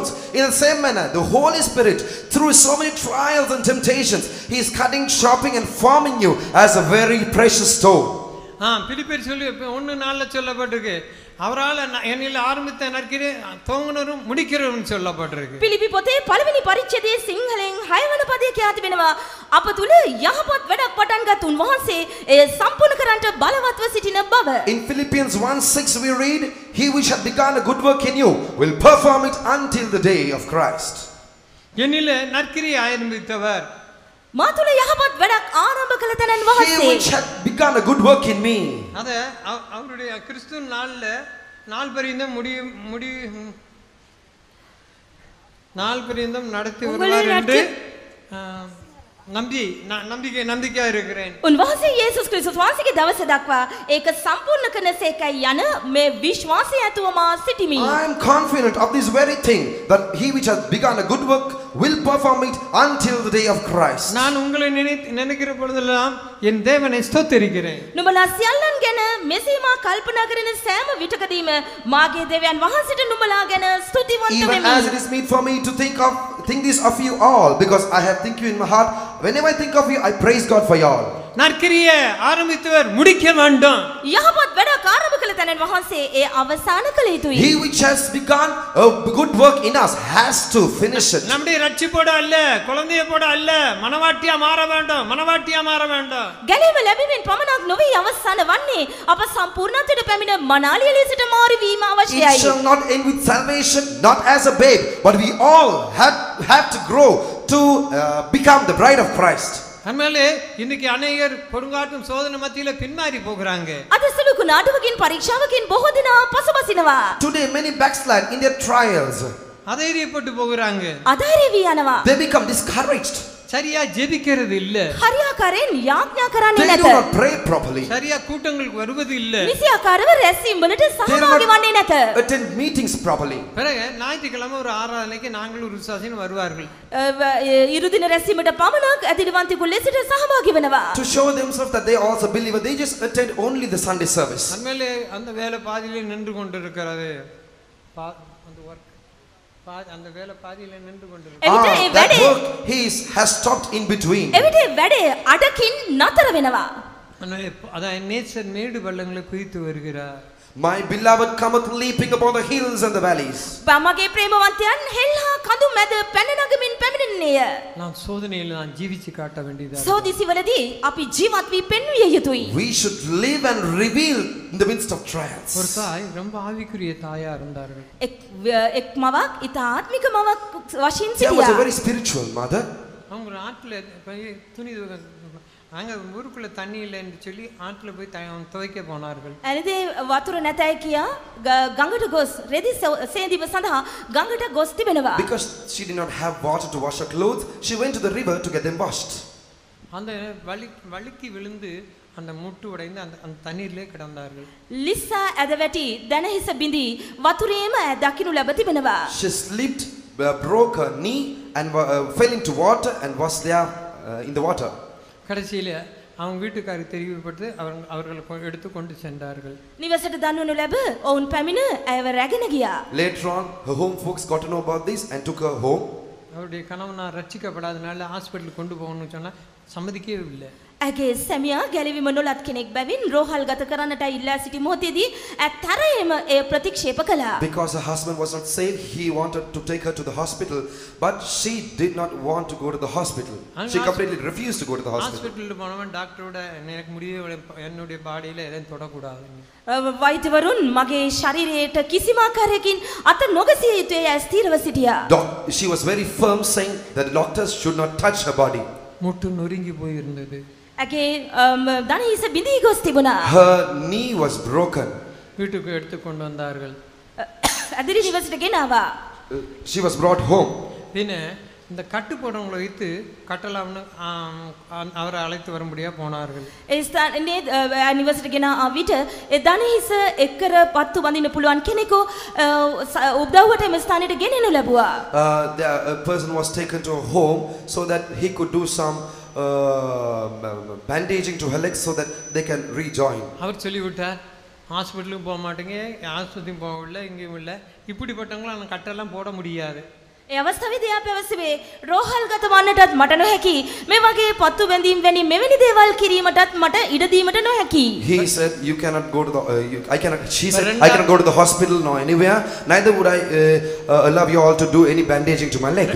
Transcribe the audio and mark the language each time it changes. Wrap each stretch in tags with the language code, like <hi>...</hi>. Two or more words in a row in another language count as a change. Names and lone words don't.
<en>In the same manner, the Holy Spirit, through so many trials and temptations, he is cutting, chopping and forming you as a very precious stone.</en> <ta>பிலிப்பியர் சொல்லி 1:4 சொல்லப்பட்டிருக்கு. அவரால் என்னில் ஆரம்பித்த நற்கிரியை துவங்குனரும் முடிக்கிறவரும் சொல்லப்பட்டிருக்கு.</ta> <si>පිලිපි පොතේ පළවෙනි පරිච්ඡේදයේ සිංහලෙන් 6 වන පදයේ කියති වෙනවා අප තුල යහපත් වැඩක් පටන් ගත් උන්වහන්සේ එය සම්පූර්ණ කරන්නට බලවත්ව සිටින බව.</si> <en>In Philippians 1:6 we read, "He which hath begun a good work in you will perform it until the day of Christ."</en> <ta>என்னில் நற்கிரியை ஆரம்பித்தவர்</ta> <si>මා තුල යහපත් වැඩක් ආරම්භ කළ තැනන් He වහන්සේ.</si> <en>which hath begun a good work in me.</en> <ta>அதை அவருடைய கிறிஸ்துவ நாள் பரியந்தம் நடத்தி வருவார் என்று நம்பிக்கையா இருக்கிறேன்.</ta> <si>උන්වහන්සේ යේසුස් ක්‍රිස්තුස් වහන්සේගේ දවස දක්වා ඒක සම්පූර්ණ කරන සේකයි යන මේ විශ්වාසය ඇතුව මා සිටිමි.</si> <en>I am confident of this very thing, that he which hath begun a good work will perform it until the day of Christ.</en> <ta>நான் உங்களை நினைக்கிற பொழுதெல்லாம் என் தேவனை ஸ்தோத்திரிக்கிறேன்.</ta> <si>නුඹලා සියල්ලන් ගැන මෙසේ මා කල්පනා කරන සෑම විටකදීම මාගේ දෙවියන් වහන්සේට නුඹලා ගැන ස්තුතිවන්ත Even වෙමි.</si> <en>as it is meet for me to think this of you all, because I have think you in my heart. Whenever I think of you, I praise God for you all.</en> <ta>நற்கிரியை ஆரம்பித்தவர் முடிக்க வேண்டும்.</ta> <si>යහපත් වැඩක් ආරම්භ කළ තැනන් වහන්සේ ඒ අවසන් කළ යුතුයි.</si> <en>He which has begun a good work in us has to finish it.</en> <ta>நம்முடைய ரட்சிப்போட அல்ல, குழந்தையோட அல்ல, மனவாட்டியா மாற வேண்டும்.</ta> <si>ගැලීම ලැබීමෙන් පමණක් නොවේ අවසන් වන්නේ අප සම්පූර්ණත්වයට පැමිණ මනාලිය ලෙසට මාරු වීම It අවශ්‍යයි.</si> <en>shall not end with salvation, not as a babe, but we all have to grow to become the bride of Christ.</en> <ta>அதனால இன்னைக்கு அநேகர் கொடுங்காட்டும் சோதனை மத்தியில பின்மாறி போகிறாங்க.</ta> <si>අද සුළු කුණාටුවකින් පරීක්ෂාවකින් බොහෝ දෙනා පසුබසිනවා.</si> <en>Today many backslide in their trials.</en> <ta>அதைரியப்பட்டு போகிறாங்க.</ta> <si>අධෛර්ය වී යනවා.</si> <en>They become discouraged.</en> <ta>சரியா ஜெபிக்கிறது இல்ல.</ta> <si>හරියාකාරයෙන් යාඥා කරන්නේ</si> <en>They do</en> <si>නැත.</si> <en>not pray properly.</en> <ta>சரியா கூட்டங்களுக்கு வருவது இல்ல.</ta> <si>නිසියාකාරව රැස්වීම් වලට</si> <en>They do</en> <si>සහභාගී වන්නේ not නැත.</si> <en>attend meetings properly.</en> <ta>பிறகு ஞாயிற்றுக்கிழமை ஒரு ஆராதனைக்கு நாங்கள் ஒரு விசுவாசின்னு வருவார்கள்.</ta> <si>ඉරුදින රැස්වීමට පමණක් ඇදිරිවන්තිකු ලෙසට සහභාගී වෙනවා.</si> <en>To show themselves that they are also believer, they just attend only the Sunday service.</en> <ta>அதனால அந்த வேலை பாதியிலே நின்று கொண்டிருக்கிறது. அந்த வேலை பாதியிலே நின்று கொண்டிருக்கிறது.</ta> <si>එවිට ඒ</si> <en>That work</en> <si>වැඩේ</si> <en>has stopped in between.</en> <si>එවිට ඒ වැඩේ අඩකින් නතර වෙනවා.</si> <ta>அதான் நேச்சர் மேடு பள்ளங்களை பிரித்து வருகிறார்.</ta> <en>My beloved cometh leaping upon the hills and the valleys.</en> <si>මගේ ප්‍රේමවන්තයන් හෙල්හා කඳු මැද පැන නගමින් පැමිණෙන්නේය.</si> <ta>நான் சோதனையில் நான் ஜீவிச்சு காட்ட வேண்டியதா.</ta> <si>සෝදිසිවලදී අපි ජීවත් වී පෙන්විය යුතුයි.</si> <en>We should live and reveal in the midst of trials.</en> <ta>ஒரு தாய் ரொம்ப ஆவிக்குரிய தாயா இருந்தார்கள்.</ta> <si>එක් මවක් ඉතා ආත්මික මවක් වශයෙන්</si> <en>There was a</en> <si>සිටියා.</si> <en>very spiritual mother.</en> <ta>அவங்க ஆற்றுல துணி அங்கே ஊருக்குள்ள தண்ணி இல்லைன்னு சொல்லி ஆற்றுல போய் துவைக்க போனார்கள்.</ta> <si>ඇනිදේ වතුර නැතයි කියා ගඟට ගොස් රෙදි සේදිව සඳහා ගඟට ගොස් තිබෙනවා.</si> <en>Because she did not have water to wash her clothes, she went to the river to get them washed.</en> <ta>அந்த வழுக்கி விழுந்து அந்த முட்டு உடைந்து அந்த தண்ணீரிலே கிடந்தார்கள்.</ta> <si>ලිස්සා ඇද වැටි දැනහිස බිඳී වතුරේම දකින්නු ලැබ තිබෙනවා.</si> <en>She slipped, broke her knee and fell into water and was there in the water.</en> <ta>கடைசியில் அவங்க வீட்டுக்காரருக்கு தெரிவிக்கப்பட்டு அவர்கள் எடுத்து கொண்டு சென்றார்கள்.</ta> <si>නිවසට දන්වනු ලැබ ඔවුන් පැමිණ ඇයව රැගෙන ගියා.</si> <en>Later on, her home folks got to know about this and took her home.</en> <ta>அவருடைய கணவனார் ரட்சிக்கப்படாதனால ஹாஸ்பிட்டலுக்கு கொண்டு போகணும்னு சொன்னா சம்மதிக்கவே இல்லை.</ta> <si>ඇගේ සැමියා ගැලවීම නොලත් කෙනෙක් බැවින් රෝහල් ගත කරන්නට ඉල්ලා සිටි මොහොතේදී තරයේම එය ප්‍රතික්ෂේප කළා.</si> <en>Because her husband was not saved, he wanted to take her to the hospital, but she did not want to go to the hospital. She completely refused to go to the hospital.</en> <ta>ஹாஸ்பிட்டலுக்கு போனவன் டாக்டரோட எனக்கு முடியவே என்னுடைய பாடியில எதையும் தொடக்கூடாது.</ta> <si>වෛද්‍යවරුන් මගේ ශරීරයට කිසිම ආකාරයකින් අත නොගසිය යුතුය යයි ස්ථිරව සිටියා.</si> <en>She was very firm, saying that the doctors should not touch her body.</en> <ta>முட்டு நொறுங்கி போயிருந்தது.</ta> <si>ඇගේ දණහිස බිඳී ගොස් තිබුණා.</si> <en>Her knee was broken.</en> <ta>வீட்டுக்கு எடுத்து கொண்டு வந்தார்கள்.</ta> <si>ඇදිරි නිවසට ගෙනාවා.</si> <en>She was brought home.</en> <ta>பின்ன இந்த கட்டு போடுறவங்களை வைத்து கட்டலாம்னு அவரை அழைத்து வரும்படியா போனார்கள்.</ta> <si>ඒ ස්ථානයේ නිවසට ගෙන ආවිත ඒ දණහිස එක්කර පත්තු බඳින්න පුළුවන් කෙනෙකු උදව්වට එම ස්ථානයට ගෙනෙනු ලැබුවා.</si> <en>A person was taken to a home so that he could do some bandaging to her legs so that they can rejoin.</en> <ta>அவர் சொல்லிவிட்டார், ஹாஸ்பிட்டலுக்கு போக மாட்டேங்க, ஆஸ்பத்திரியும் போகவில்லை, இங்கேயும் இல்லை, இப்படிப்பட்டவங்களும் அந்த கட்டெல்லாம் போட முடியாது.</ta> <si>ඒ අවස්ථාවේදී ආ පැවසුවේ රෝහල්ගත වන්නටත් මට නොහැකි. මේ වගේ පත්තු බැඳීම් වැනි මෙවැනි දේවල් කිරීමටත් මට ඉඩ දීමට නොහැකි.</si> <en>He said, "You cannot go to the. She said, I cannot go to the hospital nor anywhere. Neither would I allow you all to do any bandaging to my leg."</en>